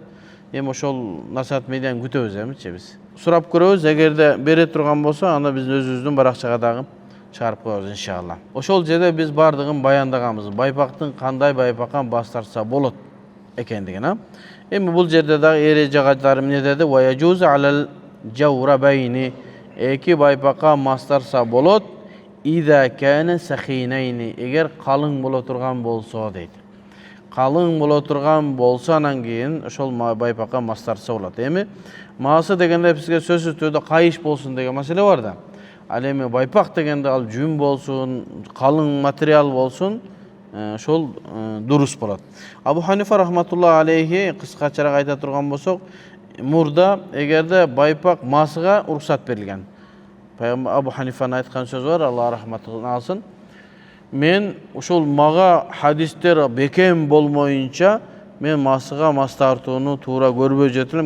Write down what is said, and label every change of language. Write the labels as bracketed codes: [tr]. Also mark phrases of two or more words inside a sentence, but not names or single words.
[ky] Эми ошол Насаат медианы күтөбүз эмичи биз. Сурап көрөбүз, эгерде бере турган болсо, анда биздин өзүбүздүн баракчага дагы чыгарып коебуз иншалла. Ошол жерде биз баардыгын баяндаганбыз. Байпактын кандай байпакка мас тартса болот экендигин, а? Эми бул жерде дагы эрежелери эмне деди? [ar] ويجوز على الجوربين. [ky] Эки байпакка мас тартса болот. [ar] إذا كانا ثخينين. [ky] Эгер калың боло турган болсо дейт. Калың боло турган болсо анан кийин ошол байпакка мас тартса болот. Эми маасы дегенде бизге сөзсүз түрдө кайыш болсун деген маселе бар да. Ал эми байпак дегенде ал жүн болсун, калың материал болсун, ошол дурус болот. Абу Ханифа [ar] رحمة الله عليه [ky] кыскачараак айта турган болсок, мурда эгерде байпак масыга уруксат берилген. Пайгамбар Абу Ханифанын айткан сөзү бар, Алла рахматын алсын. Мен ушул мага хадистер бекем болмоюнча мен масыга мас тартууну туура көрбөй жетилем.